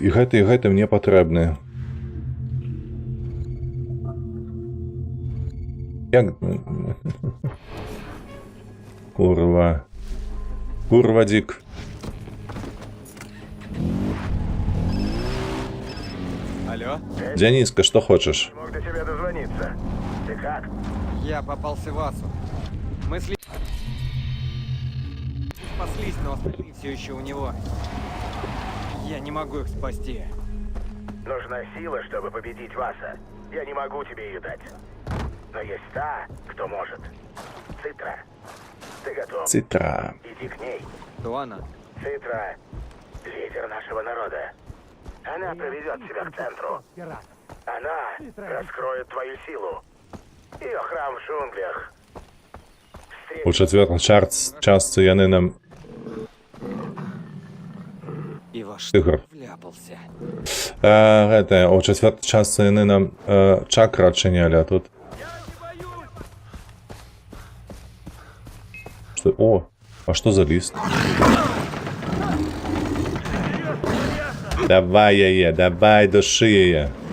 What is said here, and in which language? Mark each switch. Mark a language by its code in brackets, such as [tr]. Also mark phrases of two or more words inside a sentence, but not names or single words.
[be] І гэты мне патрэбны. Як... Курва. Курва, дзік. Алло? Дзяніска, што хочаш? [ru] Мог до тебя дозвониться. Ты как? Я попался в Асу. Мы спаслись, но остальные все еще у него. Я не могу их спасти. Нужна сила, чтобы победить Васа. Я не могу тебе ее дать. Но есть та, кто может. Цитра. Ты готов? Цитра. Иди к ней. Кто она? Цитра — лидер нашего народа. Она проведет тебя к центру. Она раскроет твою силу. Ее храм в джунглях. [be] У чацвёртым частцы яны нам... [ru] И во что Тигр. вляпался. [be] Гэта, у чацвёртым частцы яны нам чакры адчынялі, а тут... Што? О, а што за ліст? Давай яе, давай, души яе.